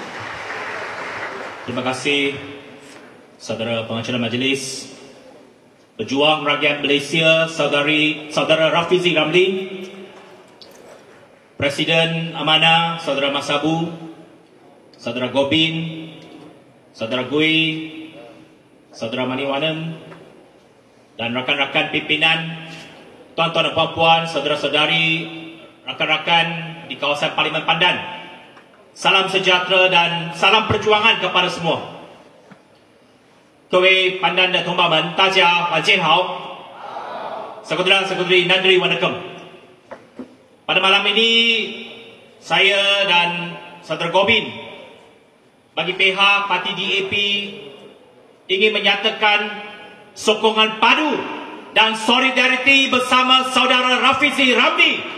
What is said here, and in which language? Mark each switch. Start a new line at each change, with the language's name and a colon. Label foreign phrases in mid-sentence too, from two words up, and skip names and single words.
Malay: Terima kasih saudara pengacara majlis, pejuang rakyat Malaysia, saudara Rafizi Ramli, Presiden Amanah saudara Masabu, saudara Gobin, saudara Gui, saudara Maniwanem, dan rakan-rakan pimpinan, tuan-tuan dan puan-puan, saudara-saudari, rakan-rakan di kawasan Parlimen Pandan. Salam sejahtera dan salam perjuangan kepada semua.
Chinese: 各位 Pandan dan同胞们，大家晚上好。Saudara-saudari
Tamil: நன்றி வணக்கம்.
Malay: Pada malam ini, saya dan saudara Gobin bagi pihak parti DAP ingin menyatakan sokongan padu dan solidariti bersama saudara Rafizi Ramli.